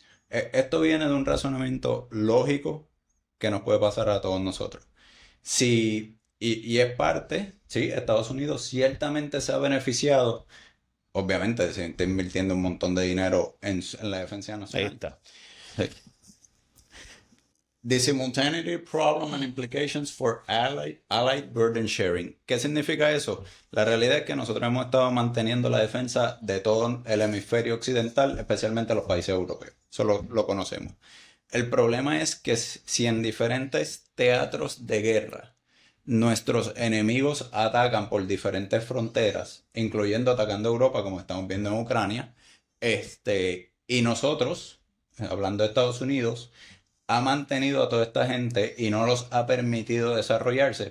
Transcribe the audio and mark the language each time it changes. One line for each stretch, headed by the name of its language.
Spanish: Esto viene de un razonamiento lógico que nos puede pasar a todos nosotros. Sí, y es parte, sí, Estados Unidos ciertamente se ha beneficiado, obviamente se está invirtiendo un montón de dinero en la defensa nacional. Ahí está.
English: The simultaneity problem and implications for allied burden sharing.
Spanish: ¿Qué significa eso? La realidad es que nosotros hemos estado manteniendo la defensa de todo el hemisferio occidental, especialmente los países europeos. Eso lo conocemos. El problema es que si en diferentes teatros de guerra nuestros enemigos atacan por diferentes fronteras, incluyendo atacando a Europa, como estamos viendo en Ucrania, y nosotros, hablando de Estados Unidos, ha mantenido a toda esta gente y no los ha permitido desarrollarse.